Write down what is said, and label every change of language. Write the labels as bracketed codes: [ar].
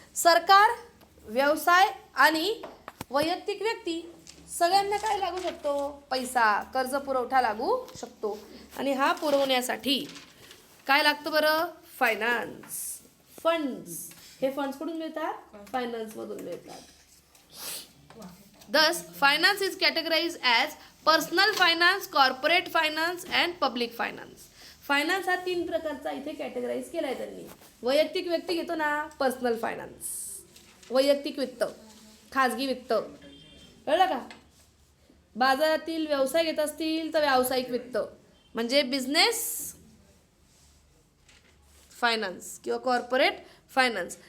[mr] सरकार, व्यवसाय आणि वैयक्तिक व्यक्ती सगळ्यांना काय लागू शकतो? पैसा, कर्ज पुरवठा लागू शकतो. आणि हा पुरवण्यासाठी काय लागतं बरं? फायनान्स. फंड्स, हे फंड्स कुठून मिळतात? फायनान्समधून मिळतात. [en] Thus, finance is categorized as personal finance, corporate finance and public finance. [mr] Finance हा 3 प्रकारचा इथे कॅटेगराईज केला आहे त्यांनी. वैयक्तिक व्यक्ती घेतो ना, पर्सनल फायनान्स. वैयक्तिक वित्त, खाजगी वित्त. कळलं का? बाजारातील व्यवसाय घेत असतील तर व्यावसायिक वित्त म्हणजे बिझनेस फायनान्स किंवा कॉर्पोरेट फायनान्स.